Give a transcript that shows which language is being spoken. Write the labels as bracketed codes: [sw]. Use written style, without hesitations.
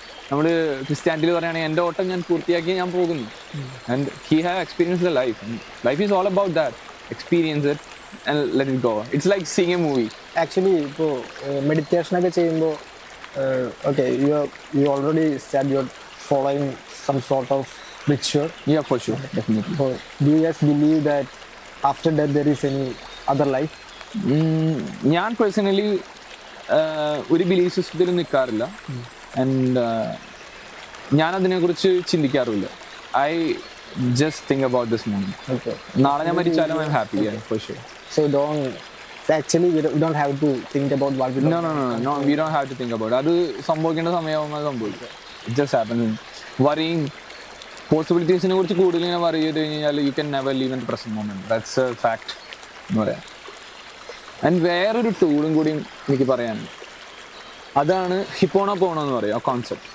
[ml] നമ്മൾ ക്രിസ്ത്യാനിറ്റിയിൽ പറയുകയാണെങ്കിൽ എൻ്റെ ഓട്ടം ഞാൻ പൂർത്തിയാക്കി ഞാൻ പോകുന്നു. [en] And he have experience the life. Life is all about that. Experience it and let it go. It's like seeing a movie. [ml] Actually ഇപ്പോൾ മെഡിറ്റേഷനൊക്കെ ചെയ്യുമ്പോൾ [en] Okay, you already start your following some sort of ritual? Yeah, for sure, definitely. So, do you guys believe that after death there is any other life? [ml] ഞാൻ personally ഒരു belief സിസ്റ്റത്തിൽ നിൽക്കാറില്ല. And ഞാൻ അതിനെക്കുറിച്ച് ചിന്തിക്കാറുമില്ല. [en] I just think about this moment. Okay. [ml] നാളെ ഞാൻ മരിച്ചാലും [en] I'm happy. Yeah, for sure. So actually we don't have to think about what we don't. No, we don't have to think about it. [ml] അത് സംഭവിക്കേണ്ട സമയമാകുമ്പോൾ സംഭവിക്കും. [en] It just happens. [ml] Worrying പോസിബിലിറ്റീസിനെ കുറിച്ച് കൂടുതൽ ഇങ്ങനെ worry ചെയ്ത് കഴിഞ്ഞാൽ [en] You can never live in the present moment. That's a fact [ml] എന്ന് പറയാം. ആൻഡ് വേറൊരു ടൂളും കൂടി എനിക്ക് പറയാനുണ്ട്. അതാണ് ഹിപ്പോണോപോണോ എന്ന് പറയും, ആ കോൺസെപ്റ്റ്.